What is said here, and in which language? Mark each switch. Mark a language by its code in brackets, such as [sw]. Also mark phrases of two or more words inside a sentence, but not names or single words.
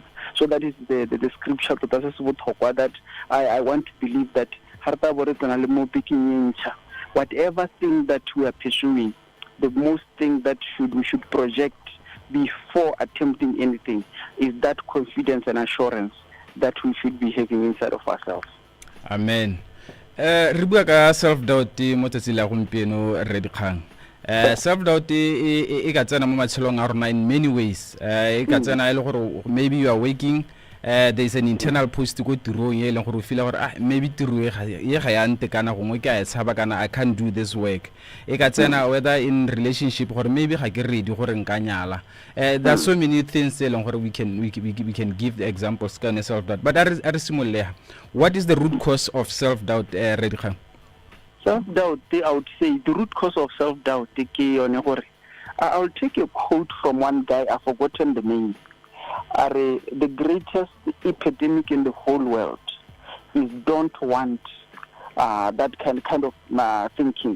[en] So that is the scripture that I want to believe that whatever thing that we are pursuing, the most thing that we should project before attempting anything is that confidence and assurance that we should be having inside of ourselves. [tn] Amen. Re bua ka self-doubt mo tsatsi la gompieno re dikgang. Self-doubt e ka tsena mo matshelong a rona [en] in many ways. [tn] E ka tsena ile gore [en] maybe you are working, there is an internal post [tn] go tirong e leng gore o feel gore maybe tiro e ga ya ntekana gongwe ke a tshaba kana [en] I can't do this work. [tn] E ka tsena [en] whether in relationship [tn] gore maybe ga ke ready gore nka nyala. [en] There are so many things [tn] e leng gore [en] we can give the examples kind of self-doubt. But [tn] are simolle, [en] what is the root cause of self-doubt, Redikgang? Self-doubt, I would say the root cause of self-doubt, I'll take a quote from one guy, I've forgotten the name. The greatest epidemic in the whole world is don't want that kind of thinking.